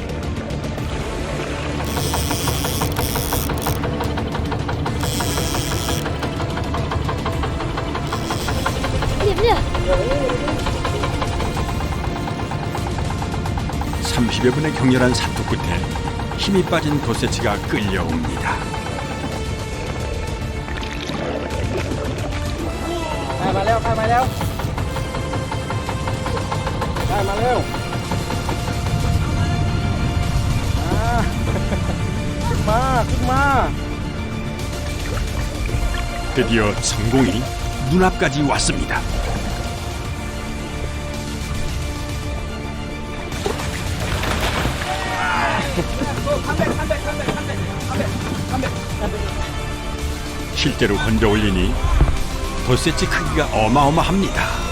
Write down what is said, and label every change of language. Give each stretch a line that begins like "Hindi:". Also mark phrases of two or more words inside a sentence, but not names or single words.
Korean: 네. 30여 분의 격렬한 사투 끝에 힘이 빠진 도세치가 끌려옵니다.
Thai: ได้มาแล้วได้มาแล้วได้มาแล้วขึ้นมา
Korean: 드디어 성공이 눈앞까지 왔습니다. 실대로 건져 올리니 도세치 크기가 어마어마합니다.